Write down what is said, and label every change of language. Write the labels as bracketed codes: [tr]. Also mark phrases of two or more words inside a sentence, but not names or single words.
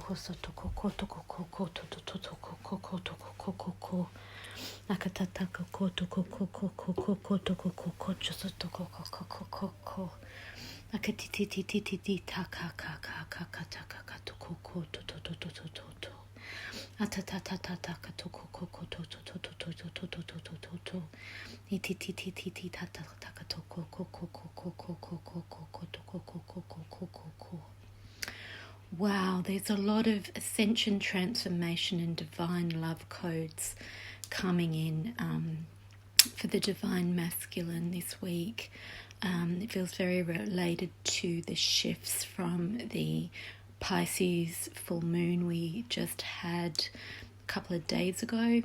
[en] sotoko kotoko koko toko toko akatataka kotoko koko toko chosotoko koko akatititititi taka kaka taka katoko to atatatataka toko koko to ititititi taka toko koko. Wow, there's a lot of ascension, transformation and divine love codes coming in for the divine masculine this week. It feels very related to the shifts from the Pisces full moon we just had a couple of days ago.